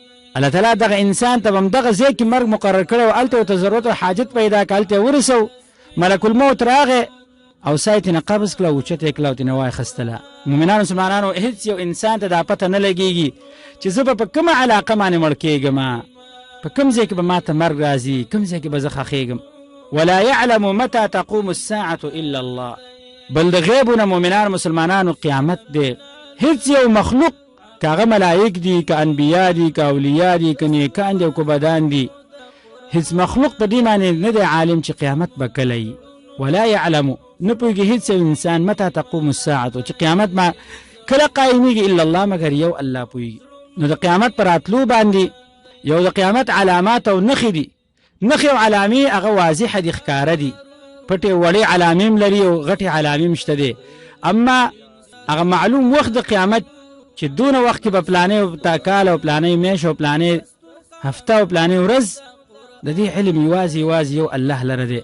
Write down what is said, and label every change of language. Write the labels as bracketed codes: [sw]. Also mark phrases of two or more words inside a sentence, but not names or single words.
[ps] الله تعالی دغه انسان ته به هم دغه ځای کې مرګ مقرر کړی او هلته ورته ضرورت او حاجت پیدا کړه، هلته یې ورسو، ملک الموت راغی او ساه یې ترېنه قبض کړه، اوچته یې کړه او ترېنه واخیستله. مؤمنانو مسلمانانو هېڅ یو انسان ته دا پته نه لګېږي چې زه به په کومه علاقه باندې مړ کېږم، په کوم ځای کې به ما ته مرګ راځي، کوم ځای کې به زه ښخېږم. [ar] ولا يعلم متى تقوم الساعة إلا الله. [ps] بل د غیبونه مؤمنانو مسلمانانو قیامت دی. هېڅ یو مخلوق، که هغه ملائک دي، که انبیا دي، که اولیاء دي، که نیکان دي او که بدان دي، هیڅ مخلوق په دې باندې نه دی عالم چې قیامت به کله وي. [ar] ولا يعلم، [ps] نه پوهېږي هېڅ یو انسان [ar] متى تقوم الساعة، [ps] چې قیامت ما کله قایمیږي [ar] الا الله، [ps] مګر یو الله پوهېږي. نو د قیامت پر راتلو باندې یو د قیامت علامات او نښې دي. نښې او علامې هغه واضحه دي، ښکاره دي. پټې وړې علامې هم لري او غټې علامې هم شته دي. اما هغه معلوم وخت د قیامت چې دونه وخت کې به پلانې کال او پلانې میاشت او پلانې هفته او پلانې ورځ، د دې علم یوازې یو الله لره دی.